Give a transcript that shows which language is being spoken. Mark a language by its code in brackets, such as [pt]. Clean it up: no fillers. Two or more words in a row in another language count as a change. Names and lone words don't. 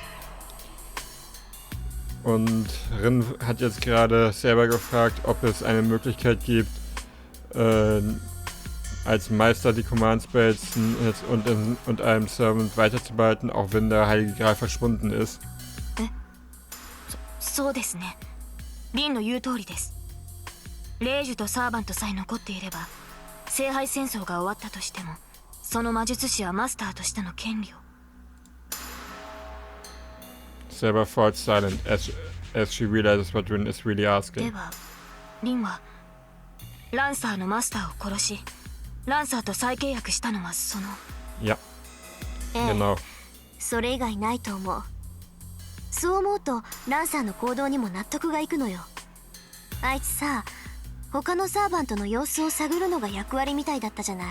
[de] Und Rin hat jetzt gerade Saber gefragt, ob es eine Möglichkeit gibt, als Meister die [en] Command Spells [de] und einem Servant weiterzubehalten, auch wenn der Heilige Gral verschwunden ist. [ja] そうですね。リンの言う通りです。霊樹とサーバントさえ残っていれば、聖杯戦争が終わったとしても、その魔術師はマスターとしての権利を。 [en] Saber falls silent as she realizes what Rin is really asking. [ja] では、リンはランサーのマスターを殺し、ランサーと再契約したのはその。 [de] Ja. Genau. [ja] それ以外ないと思う。そう思うとランサーの行動にも納得がいくのよ。あいつさ、他のサーバントの様子を探るのが役割みたいだったじゃない。